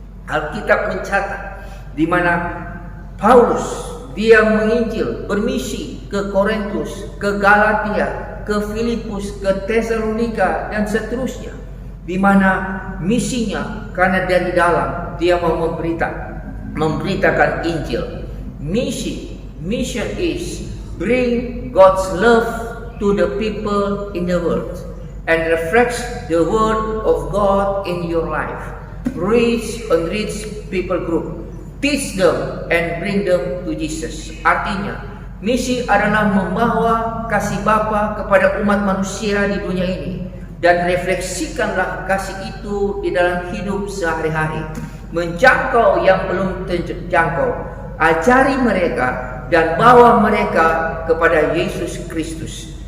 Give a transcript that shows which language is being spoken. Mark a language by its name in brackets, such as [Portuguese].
[Indonesian] Alkitab mencatat di mana Paulus dia menginjil, bermisi ke Korintus, ke Galatia, ke Filipus, ke Tesalonika dan seterusnya. Di mana misinya karena dari dalam dia mau memberitakan Injil. [English] Mission is bring God's love to the people in the world and reflects the word of God in your life. Reach unreached people group, teach them and bring them to Jesus. [Indonesian] Artinya, misi adalah membawa kasih Bapa kepada umat manusia di dunia ini. Dan refleksikanlah kasih itu di dalam hidup sehari-hari. Menjangkau yang belum terjangkau. Ajari mereka dan bawa mereka kepada Yesus Kristus.